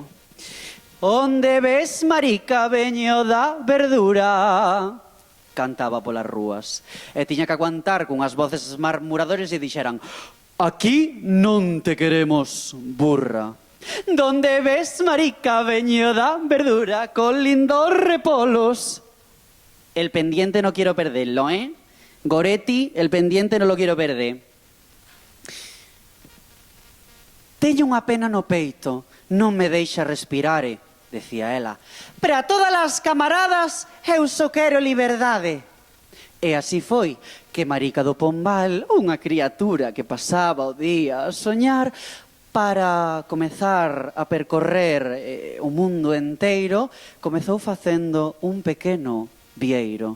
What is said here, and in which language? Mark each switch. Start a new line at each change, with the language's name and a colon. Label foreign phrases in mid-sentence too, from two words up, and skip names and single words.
Galician: Onde ves, Marica, veño da verdura, cantaba polas rúas. E tiña que aguantar con as voces murmuradores e dixeran: aquí non te queremos, burra. Donde ves, Marica, veño da verdura, con lindos repolos.
Spanish: El pendiente no quiero perderlo, ¿eh? Goretti, el pendiente no lo quiero perder.
Galician: Teño unha pena no peito, non me deixa respirar, decía ela. Pero a todas as camaradas eu só quero liberdade. E así foi que Marica do Pombal, unha criatura que pasaba o día a soñar, para comezar a percorrer o mundo enteiro, comezou facendo un pequeno vieiro.